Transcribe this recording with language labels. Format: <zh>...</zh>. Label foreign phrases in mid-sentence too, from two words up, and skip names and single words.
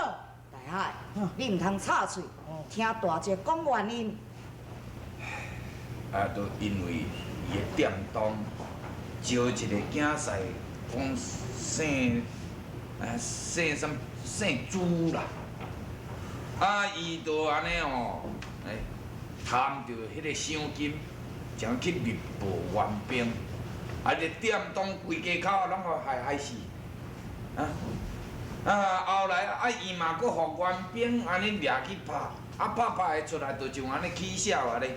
<nan>大海，你唔通插嘴，听大姐讲原因。啊，都因为伊的店东招一个囝婿，讲姓朱啦。啊，伊就安尼哦，贪着迄个赏金，将去密报援兵，啊，这店东规家口拢互害死，后来伊嘛搁互援兵安尼掠去拍，拍的出来就像安尼起痟啊咧。</nan>